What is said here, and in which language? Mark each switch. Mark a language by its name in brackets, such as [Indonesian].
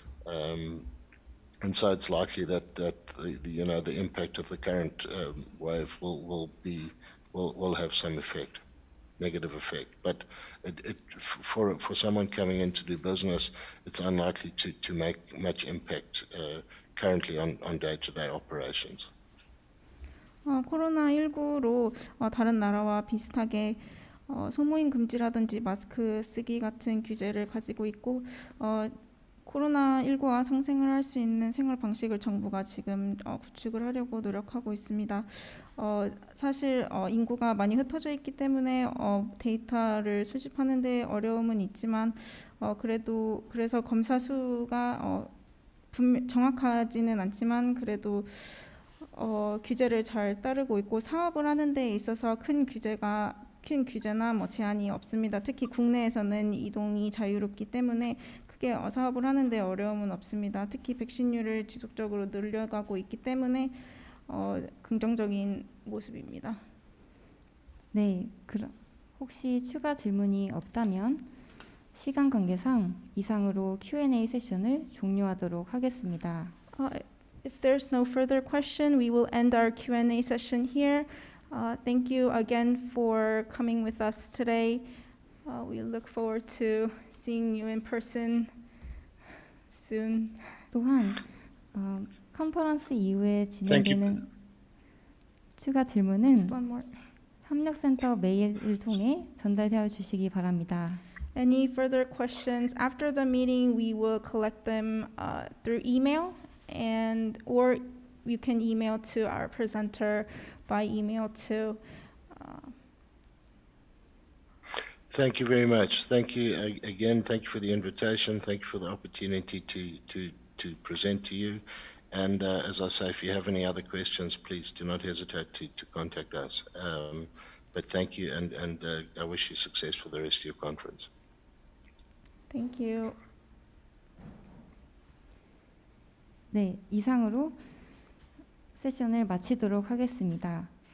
[English] And so it's likely that the impact of the current wave will have some effect, negative effect. But for someone coming in to do business, it's unlikely to make much impact currently on day-to-day operations. [Korean] 코로나19로 다른 나라와 비슷하게 소모임 금지라든지 마스크 쓰기 같은 규제를 가지고 있고 코로나19와 상생을 할 수 있는 생활 방식을 정부가 지금 구축을 하려고 노력하고 있습니다. 사실 인구가 많이 흩어져 있기 때문에 데이터를 수집하는 데 어려움은 있지만 그래서 검사 수가 정확하지는 않지만 그래도 규제를 잘 따르고 있고 사업을 하는 데 있어서 큰 규제나 뭐 제한이 없습니다. 특히 국내에서는 이동이 자유롭기 때문에 크게 사업을 하는 데 어려움은 없습니다. 특히 백신율을 지속적으로 늘려가고 있기 때문에 긍정적인 모습입니다. 네, 혹시 추가 질문이 없다면 시간 관계상 이상으로 Q&A 세션을 종료하도록 하겠습니다. [English] If there's no further question, we will end our Q&A session here. Thank you again for coming with us today. We look forward to seeing you in person soon. [Korean] 또한 컨퍼런스 이후에 진행되는 추가 질문은 [English] Just one more. [Korean] 협력센터 메일을 통해 전달되어 주시기 바랍니다. [English] Any further questions after the meeting, we will collect them through email, or you can email to our presenter by email too. Thank you very much. Thank you again. Thank you for the invitation. Thank you for the opportunity to present to you. And as I say, if you have any other questions, please do not hesitate to contact us. But thank you, and I wish you success for the rest of your conference. Thank you. [Korean] 네, 이상으로 세션을 마치도록 하겠습니다.